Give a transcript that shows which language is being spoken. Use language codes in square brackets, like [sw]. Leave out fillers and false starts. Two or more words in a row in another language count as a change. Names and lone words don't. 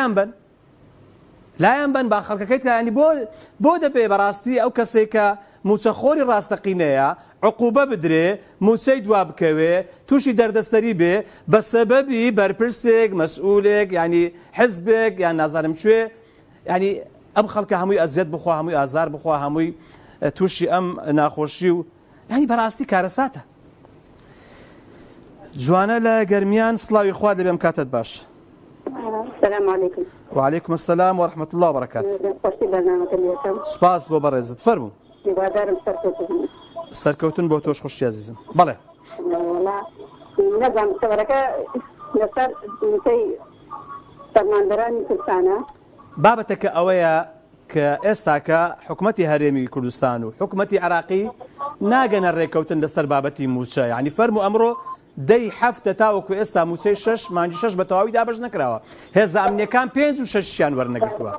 [ckb] لایەن بن با خەڵکەکەیت ینی بۆ دەبێ بەڕاستی ئەو کەسێک کە موچەخۆری ڕاستەقینەیە عقوبە بدرێ موچەی دوا بکەوێ تووشی دەردەستەری بێ بە سەبەبی بەرپرسێک مەسئولێک ینی حزبێک یان نازانم کوێ ینی ئەم خەڵکە هەمووی ئەزیەت بخوا هەمووی ئازار بخوا هەمووی تووشی ئەم ناخۆشی و ینی بەڕاستی کارەساتە جوانە لە گەرمیان سڵاوی خوا دەبێم کاتت باش. [ar] السلام عليكم. وعليكم السلام ورحمة الله وبركاته. [ckb] سپاس بۆ بەڕێزت فەرموو. سەرکەوتن بۆ تۆش خوشی عزیزم. بەڵێ. نەزانم سەوەرەکە لەسەر فەرماندەرانی کوردستانە. بابەتەکە ئەوەیە کە ئێستاکە حکومەتی هەرێمی کوردستان و حکومەتی عێراقی ناگەنە ڕێکەوتن لەسەر بابەتی موچە یعنی فەرموو ئەمڕۆ دەی هەفتە تاوەکو ئێستا موچەی 6 مانگی 6 بە تەواوی دابەش نەکراوە هێزە ئەمنیەکان 5 و 6یان وەرنەگرتووە.